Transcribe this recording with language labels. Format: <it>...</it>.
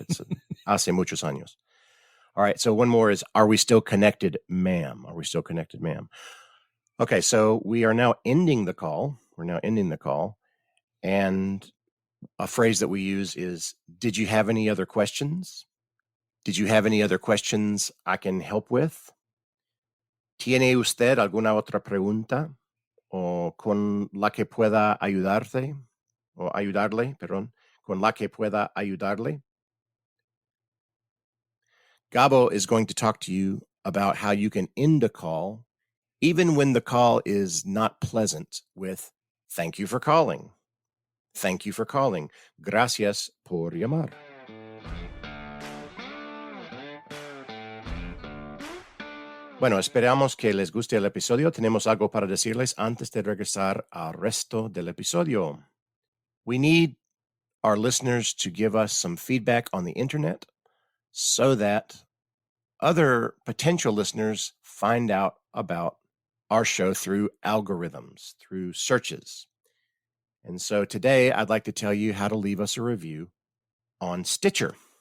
<en>It's</en> <es>hace muchos años.</es> <en>All right, so one more is, are we still connected, ma'am? Are we still connected, ma'am? Okay, so we are now ending the call. We're now ending the call. And a phrase that we use is, did you have any other questions? Did you have any other questions I can help with?</en> <es>¿Tiene usted alguna otra pregunta o con la que pueda ayudarte o ayudarle, perdón, con la que pueda ayudarle?</es> <en>Gabo is going to talk to you about how you can end a call even when the call is not pleasant with thank you for calling. Thank you for calling.</en> <es>Gracias por llamar. Bueno, esperamos que les guste el episodio. Tenemos algo para decirles antes de regresar al resto del episodio.</es> <en>We need our listeners to give us some feedback on the internet so that other potential listeners find out about our show through algorithms, through searches. And so today I'd like to tell you how to leave us a review on Stitcher.</en>